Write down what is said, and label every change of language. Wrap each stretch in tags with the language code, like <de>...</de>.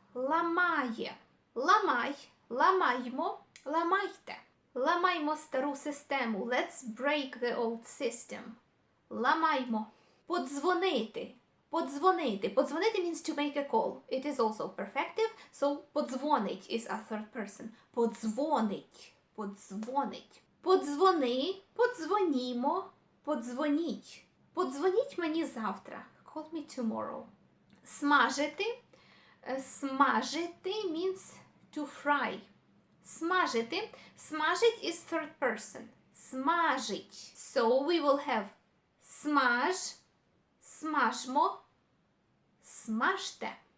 <uk>Ламає. Ламай, ламаймо, ламайте. Ламаймо стару систему.</uk> <en>Let's break the old system.</en> <uk>Ламаймо. Подзвонити. Подзвонити.</uk> <en>Подзвонити means to make a call. It is also perfective, so подзвонить is a third person.</en> <uk>Подзвонить. Подзвонить. Подзвони, подзвонімо, подзвоніть. Подзвоніть мені завтра.</uk> <en>Call me tomorrow. Смажити. Смажити means to fry.</en> <uk>Смажити.</uk> <en>Смажить is third person. Смажить. So we will have</en> <uk>смаж, смажмо, смажте.</uk>